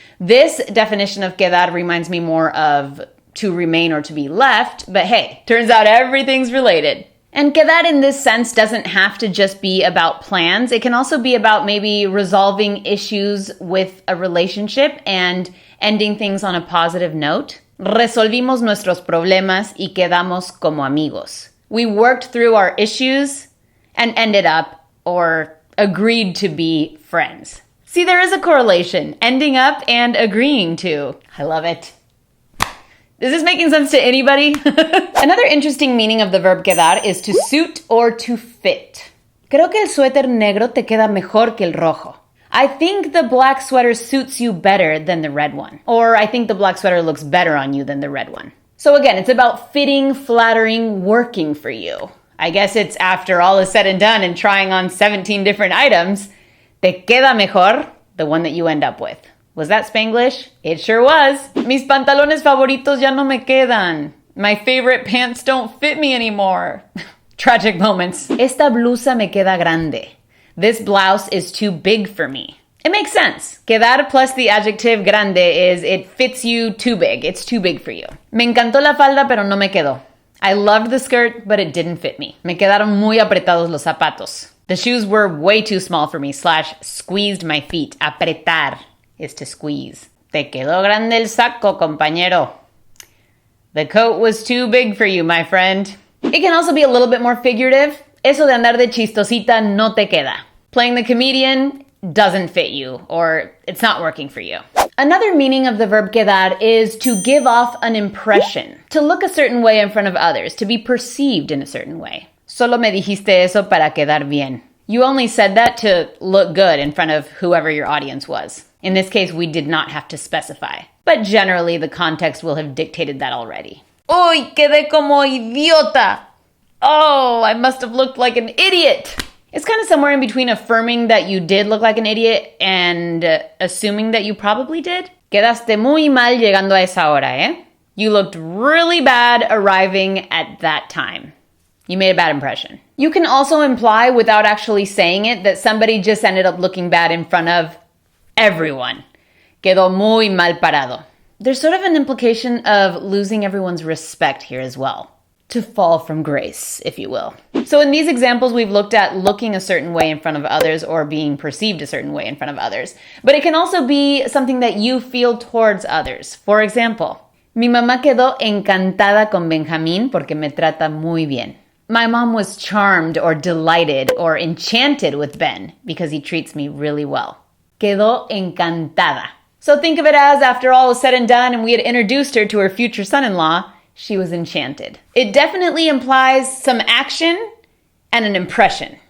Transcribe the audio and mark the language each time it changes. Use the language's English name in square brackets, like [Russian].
[English] This definition of quedar reminds me more of to remain or to be left, but hey, turns out everything's related. And quedar in this sense doesn't have to just be about plans. It can also be about maybe resolving issues with a relationship and ending things on a positive note. [Spanish] Resolvimos nuestros problemas y quedamos como amigos. [English] We worked through our issues and ended up or agreed to be friends. See, there is a correlation, ending up and agreeing to. I love it. Is this making sense to anybody? Another interesting meaning of the verb quedar is to suit or to fit. [Spanish] Creo que el suéter negro te queda mejor que el rojo. [English] I think the black sweater suits you better than the red one. Or I think the black sweater looks better on you than the red one. So again, it's about fitting, flattering, working for you. I guess it's after all is said and done and trying on 17 different items, [Spanish] te queda mejor, [English] the one that you end up with. Was that Spanglish? It sure was. [Spanish] Mis pantalones favoritos ya no me quedan. [English] My favorite pants don't fit me anymore. Tragic moments. [Spanish] Esta blusa me queda grande. [English] This blouse is too big for me. It makes sense. Quedar plus the adjective grande is it fits you too big. It's too big for you. [Spanish] Me encantó la falda, pero no me quedó. [English] I loved the skirt, but it didn't fit me. [Spanish] Me quedaron muy apretados los zapatos. [English] The shoes were way too small for me / squeezed my feet. Apretar is to squeeze. [Spanish] Te quedó grande el saco, compañero. [English] The coat was too big for you, my friend. It can also be a little bit more figurative. [Spanish] Eso de andar de chistosita no te queda. [English] Playing the comedian doesn't fit you, or it's not working for you. Another meaning of the verb quedar is to give off an impression, to look a certain way in front of others, to be perceived in a certain way. [Spanish] Solo me dijiste eso para quedar bien. [English] You only said that to look good in front of whoever your audience was. In this case, we did not have to specify, but generally the context will have dictated that already. [Spanish] Uy, quedé como idiota. [English] Oh, I must have looked like an idiot. It's kind of somewhere in between affirming that you did look like an idiot and assuming that you probably did. [Spanish] Quedaste muy mal llegando a esa hora, eh? [English] You looked really bad arriving at that time. You made a bad impression. You can also imply, without actually saying it, that somebody just ended up looking bad in front of everyone. [Spanish] Quedó muy mal parado. [English] There's sort of an implication of losing everyone's respect here as well. To fall from grace, if you will. So in these examples, we've looked at looking a certain way in front of others or being perceived a certain way in front of others. But it can also be something that you feel towards others. For example, [Spanish] mi mamá quedó encantada con Benjamín porque me trata muy bien. [English] My mom was charmed or delighted or enchanted with Ben because he treats me really well. [Spanish] Quedó encantada. [English] So think of it as after all was said and done and we had introduced her to her future son-in-law, she was enchanted. It definitely implies some action and an impression.